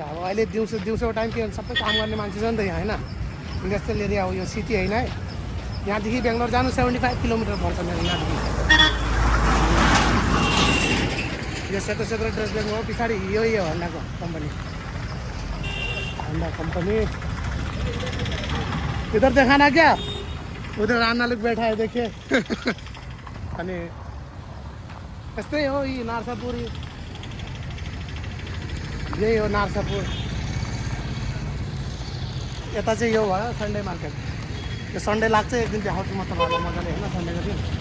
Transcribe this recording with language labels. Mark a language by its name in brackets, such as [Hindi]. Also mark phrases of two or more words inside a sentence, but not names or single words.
[Nepali] अब अहिले दिउँसो टाइम के सबै काम गर्ने मान्छे छ नि त यहाँ होइन। [English] industrial area [Nepali] हो यो, सिटी होइन है। यहाँदेखि बेङ्गलोर जानु 75 किलोमिटर पर्छ मेरो यहाँदेखि। यो सेतो ड्रेस बेङ्गलोर हो पछाडि, यो होन्डाको कम्पनी, होन्डा कम्पनी। [Hindi] इधर देखाना क्या, उधर राना लोग बैठा है देखिए। [Nepali] अनि यस्तै हो यी नार्सापुर, यही हो नार्सापुर। यता चाहिँ यो भयो [English] Sunday market. [Nepali] यो सन्डे लाग्छ, एक दिन देखाउँछु म तपाईँहरूलाई मजाले होइन सन्डेको दिन।